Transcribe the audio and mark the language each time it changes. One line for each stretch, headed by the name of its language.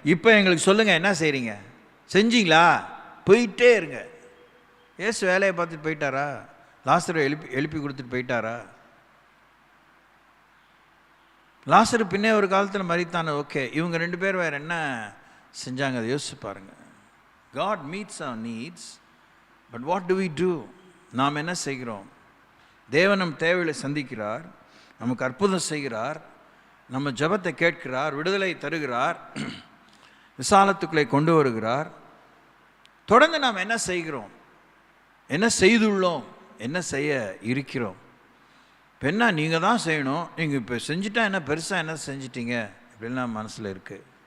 Tamil: இப்போ எங்களுக்கு சொல்லுங்கள், என்ன செய்கிறீங்க? செஞ்சீங்களா? போயிட்டே இருங்க. ஏசு வேலையை பார்த்துட்டு போயிட்டாரா? லாசரை எழுப்பி கொடுத்துட்டு போயிட்டாரா? லாசரு பின்னே ஒரு காலத்தில் மரித்தானே, ஓகே. இவங்க 2 பேர் வேறு என்ன செஞ்சாங்க? அதை யோசிச்சு பாருங்கள்.
English: God meets our needs, but what do we do?
Tamil: நாம் என்ன செய்கிறோம்? தேவன் நம் தேவைகளை சந்திக்கிறார், நமக்கு அற்புதம் செய்கிறார், நம்ம ஜெபத்தை கேட்கிறார், விடுதலை தருகிறார், விசாலத்துக்களை கொண்டு வருகிறார். தொடர்ந்து நாம் என்ன செய்கிறோம்? என்ன செய்துள்ளோம்? என்ன செய்ய இருக்கிறோம்? இப்போ என்ன நீங்கள் தான் செய்யணும், நீங்கள் இப்போ செஞ்சுட்டா என்ன பெருசாக என்ன செஞ்சிட்டீங்க இப்படிலாம் மனசில் இருக்குது.